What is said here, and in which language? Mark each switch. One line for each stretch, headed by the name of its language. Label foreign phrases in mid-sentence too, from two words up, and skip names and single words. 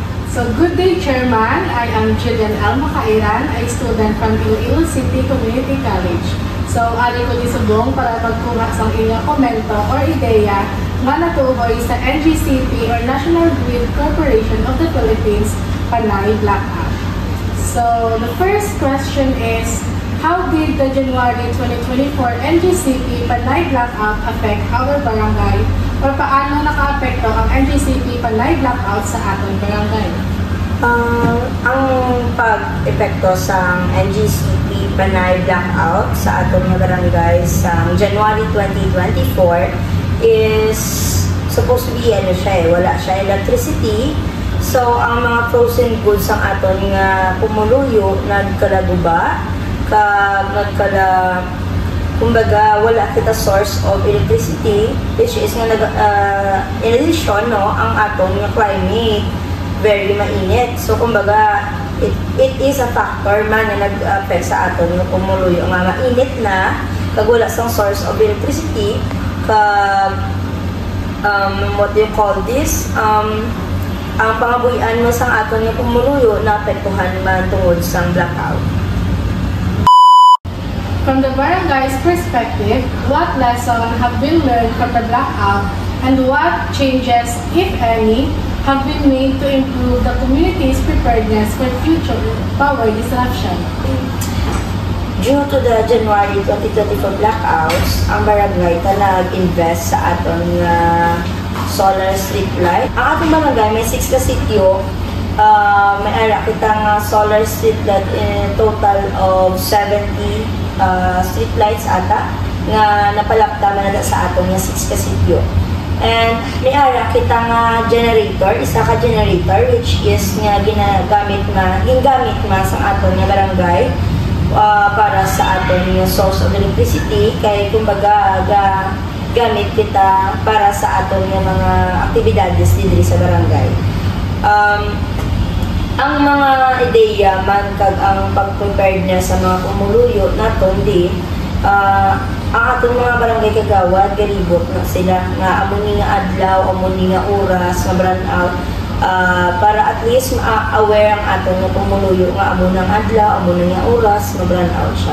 English: So, good day, Chairman. I am Jillian L. Makairan, a student from Iloilo City Community College.
Hiligaynon: So, ari ko disubong para magkuha sa inyong komento or ideya nga natuhoy sa NGCP or National Grid Corporation of the Philippines Panay Blackout.
English: So, the first question is, how did the January 2024 NGCP Panay Blackout affect our barangay?
Filipino: O paano naka-apekto ang NGCP Panay Blackout sa ating barangay?
Hiligaynon: Ang pag-epekto sa NGCP Panay Blackout sa ating barangay sa January 2024
English: is supposed to be
Hiligaynon: wala siya electricity. So, ang mga
English: frozen goods
Hiligaynon: ang aton nga pumuluyo nagkalaguba, kumbaga wala kita
English: source of electricity, which is
Hiligaynon: nga
English: in addition
Hiligaynon: ang aton nga climate very mainit. So kumbaga
English: it is a factor
Hiligaynon: man na nag-affect sa aton nga pumuluyo nga mainit na kag wala sang
English: source of electricity
Hiligaynon: kag
English: what do you call this,
Hiligaynon: ang pangabuhian mo sang aton nga pumuluyo naapektuhan man tungod sang blackout.
English: From the barangay's perspective, what lessons have been learned from the blackout and what changes, if any, have been made to improve the community's preparedness for future power disruption? Due to the January 2024 blackouts,
Hiligaynon: ang barangay nag-invest sa aton
English: solar street light.
Hiligaynon: Ang ating barangay may 6 ka sityo. May ara kitang
English: solar street light in total of 70 street lights
Hiligaynon: ata nga napalaptaman na sa atong nga 6 ka sityo. And may ara kitang generator, isa ka generator
English: which is
Hiligaynon: nga ginagamit sa aton nga barangay para sa aton nga
English: source of electricity
Hiligaynon: kay kumbaga gamit kita para sa aton nga mga aktibidades diri sa barangay. Ang mga ideya man kag ang pag-preparedness sa mga pumuluyo naton ang atong mga barangay kagawad galibot na sila nga amo ni nga adlaw, amo ni nga oras nga
English: brand out
Hiligaynon: para at least ma-aware ang atong nga pumuluyo nga amo nang adlaw, amo nga oras nga
English: brand out
Hiligaynon: siya.